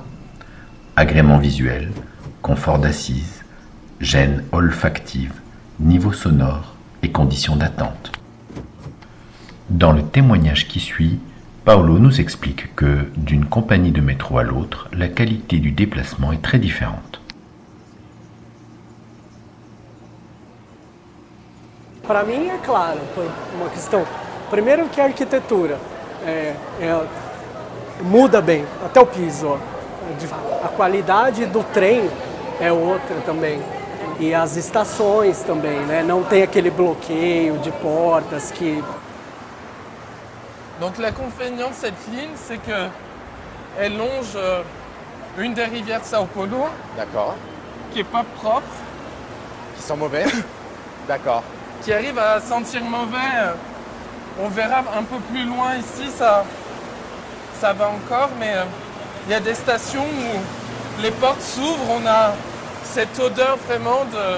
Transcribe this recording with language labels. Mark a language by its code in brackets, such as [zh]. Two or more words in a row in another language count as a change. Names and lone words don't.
[fr] Agrément visuel, confort d'assise, gêne olfactive, niveau sonore et conditions d'attente. Dans le témoignage qui suit, Paolo nous explique que, d'une compagnie de métro à l'autre, la qualité du déplacement est très différente. [pt] Para mim é claro, por uma questão. Primeiro que a arquitetura muda bem, até o piso. Ó. A qualidade do trem é outra também. E as estações também, né? Não tem aquele bloqueio de portas que... [fr] Donc l'inconvénient de cette ligne, c'est qu'elle longe une des rivières de Sao Paulo, D'accord. qui n'est pas propre, Qui sont mauvais. D'accord. qui arrive à sentir mauvais. On verra un peu plus loin ici, ça va encore, mais il y a des stations où les portes s'ouvrent, on a cette odeur vraiment de...